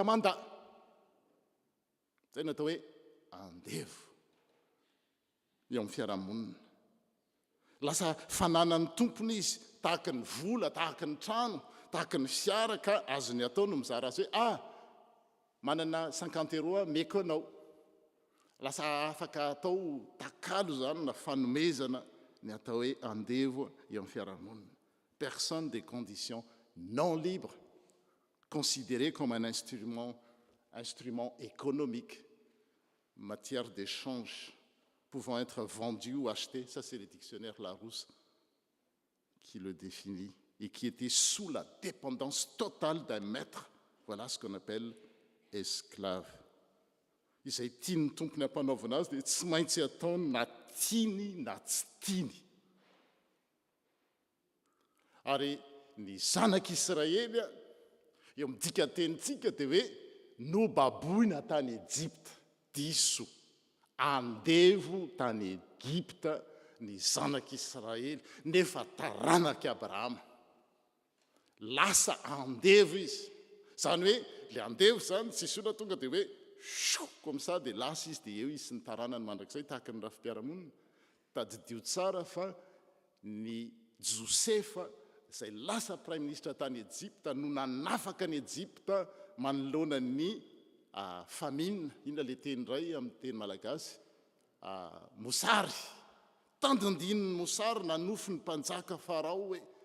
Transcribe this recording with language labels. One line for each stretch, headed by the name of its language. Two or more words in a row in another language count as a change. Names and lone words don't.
Malagasy: manda zay no atao hoe andevo eo amin'ny fiarahamonina lasa fananany tompony izy tahaka ny vola tahaka ny trano tahaka ny fiara ka azony atao no mizara azy hoe manana 50 € meko anao lasa afaka atao takalo zany na fanomezana ny atao hoe andevo eo amin'ny fiarahamonina
French: personne des conditions non libre considéré comme un instrument économique matière d'échange pouvant être vendu ou acheté. Ça, c'est le dictionnaire Larousse qui le définit et qui était sous la dépendance totale d'un maître. Voilà ce qu'on appelle esclave.
Malagasy: Izay tiany tompony hampanaovana azy dia tsy maintsy ataony na tiany na tsy tiany. Ary ny zanak'Israely eo amin'ny dikatenitsika dia hoe nobaboina tany Ejipta diso andevo tany Egipta ny zanak'Israely nefa taranaka Abrahama lasa andevo izy zany hoe le andevo zany tsisy olona tonga dia hoe
French: comme ça
Malagasy: dia lasa izy dia eo izy sy ny taranany mandrakizay tahaka ny rafim-piarahamonina tadidio tsara fa ny Josefa izay lasa
French: prime ministre
Malagasy: tany Ejipta no nanafaka ny Ejipta manoloana ny famine inona le teny ray amin'ny teny malagasy mosary tandindininy mosary nanofy ny mpanjaka farao hoe